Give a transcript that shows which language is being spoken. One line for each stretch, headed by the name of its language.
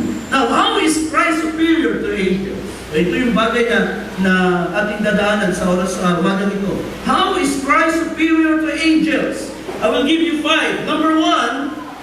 English: Now, how is Christ superior to angels?
Filipino: Ito yung bagay na ating dadaanan sa oras umagang ito.
English: How is Christ superior to angels? I will give you 5. Number 1,